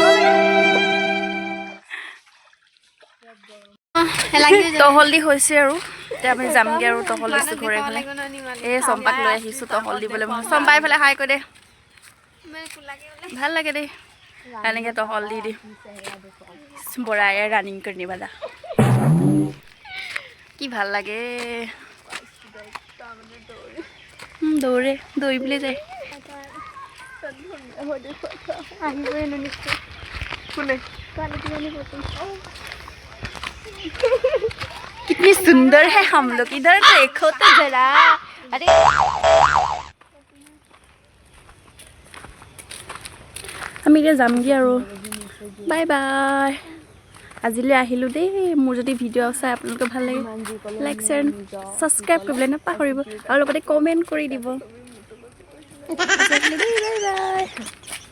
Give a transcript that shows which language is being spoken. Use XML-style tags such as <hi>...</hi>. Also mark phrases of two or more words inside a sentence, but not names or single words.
<as>তহলদি হৈছে আৰু এতিয়া আমি যামগৈ আৰু তহল দিছোঁ ঘৰে ঘৰে এই চম্পাক লৈ আহিছোঁ তহল দিবলৈ চম্পাই এইফালে হাই কৈ দে ভাল লাগে দেই এনেকৈ তহল দি বৰাই ৰানিং কৰি নিবালা কি ভাল লাগে দৌৰিবলৈ যায়</as> <hi>कितनी सुंदर है हम लोग इधर देखो तो जरा अरे</hi> <as>আমি এতিয়া যামগৈ আৰু বাই বাই আজিলৈ আহিলোঁ দেই মোৰ যদি ভিডিঅ' চাই আপোনালোকে ভাল লাগে</as> <en>like share subscribe</en> <as>কৰিবলৈ নাপাহৰিব আৰু লগতে কমেণ্ট কৰি দিব বাই বাই</as>